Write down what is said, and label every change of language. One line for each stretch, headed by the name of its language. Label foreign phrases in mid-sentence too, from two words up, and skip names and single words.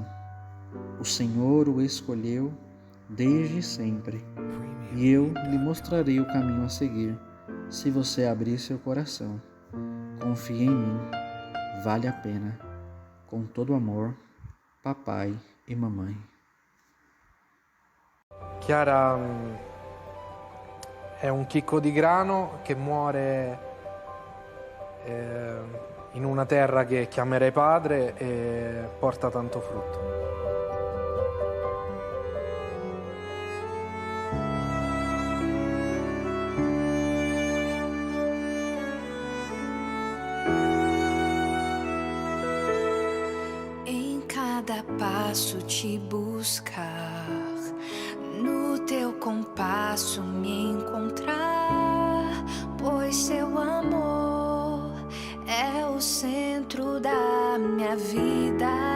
Portuguese: O Senhor o escolheu desde sempre, e eu lhe mostrarei o caminho a seguir, se você abrir seu coração. Confie em mim, vale a pena. Com todo amor, papai e mamãe.
Italian: Chiara è un chicco di grano che muore in una terra che chiamerei padre e porta tanto frutto.
Portuguese: Em cada passo te buscar, no teu compasso me encontrar, pois seu amor é o centro da minha vida.